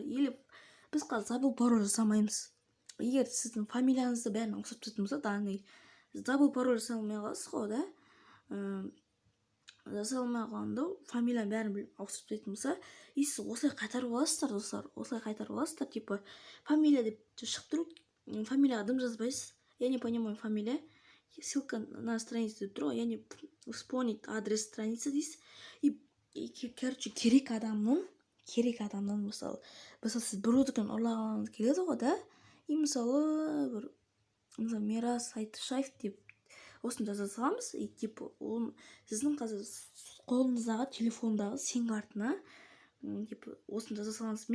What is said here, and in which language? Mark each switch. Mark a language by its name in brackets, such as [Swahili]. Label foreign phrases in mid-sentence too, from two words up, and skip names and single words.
[Kazakh] Или біз қазір [Russian] забыл пароль [Kazakh] жасамаймыз. Егер сіздің фамилияңызды бәрін ауыстырып тастайтын болса, [Russian] данный забыл пароль [Kazakh] жасамай қаласыз ғой, да? Жасалмай қалғанда фамилияны бәрін ауыстырып тастайтын болса, и сіз осылай қайтарып аласыздар, достар. Осылай қайтарып аласыздар, типа фамилия деп шығып тұр, фамилияға дым жазбайсыз. [Russian] Я не понимаю фамилия. Ссылка на страницу [Kazakh] деп тұр ғой, яғни [Russian] вспомнить адрес страницы дейсіз. [Kazakh] И короче, керек адамнан мысалы сіз біреудікін ұрлағыңыз келеді ғой, да? И мысалы Мирас Айтышаев деп осыны жаза саламыз. И типа ол сіздің қазір қолыңыздағы телефондағы сим картына типа осыны жаза саламыз.